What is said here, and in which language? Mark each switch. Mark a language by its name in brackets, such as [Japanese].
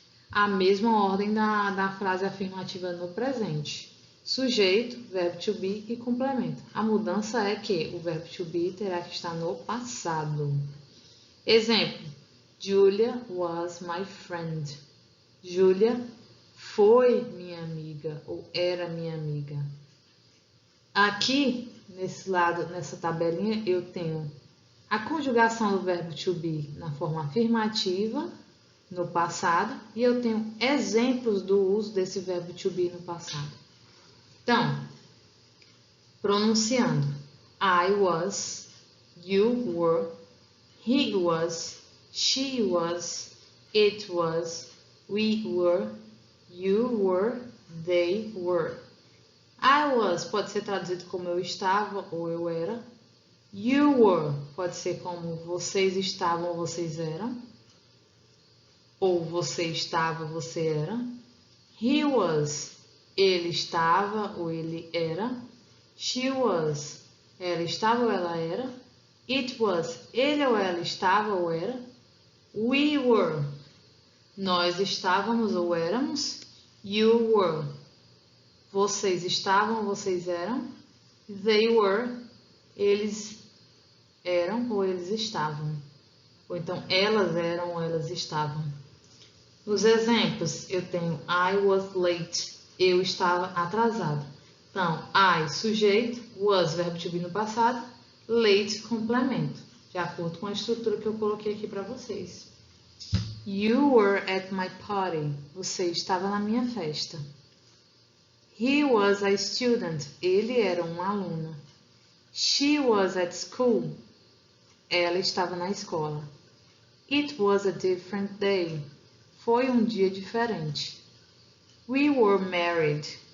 [Portuguese] A mesma ordem da frase afirmativa no presente. Sujeito, verbo to be e complemento. A mudança é que o verbo to be terá que estar no passado. [English] Exemplo: Julia was my friend. [Portuguese] Julia foi minha amiga ou era minha amiga. Aqui, nesse lado, nessa tabelinha, eu tenho a conjugação do verbo to be na forma afirmativa no passado e eu tenho exemplos do uso desse verbo to be no passado. [English] Então, pronunciando: I was, you were, he was, she was, it was, we were, you were, they were. I was [Portuguese] pode ser traduzido como eu estava ou eu era. [English] You were [Portuguese] pode ser como vocês estavam ou vocês eram. Ou você estava, você era. [English] He was, [Portuguese] ele estava ou ele era. [English] She was, [Portuguese] ela estava ou ela era. [English] It was, [Portuguese] ele ou ela estava ou era. [English] We were, [Portuguese] nós estávamos ou éramos. [English] You were, [Portuguese] vocês estavam ou vocês eram. [English] They were, [Portuguese] eles eram ou eles estavam. Ou então, elas eram ou elas estavam. Nos exemplos, eu tenho [English] I was late, [Portuguese] eu estava atrasado. Então, I, sujeito, was, verbo to be no passado, late, complemento, de acordo com a estrutura que eu coloquei aqui para vocês. [English] You were at my party, [Portuguese] você estava na minha festa. [English] He was a student, [Portuguese] ele era um aluno. [English] She was at school, [Portuguese] ela estava na escola. [English] It was a different day, [Portuguese] foi um dia diferente. [English] We were married,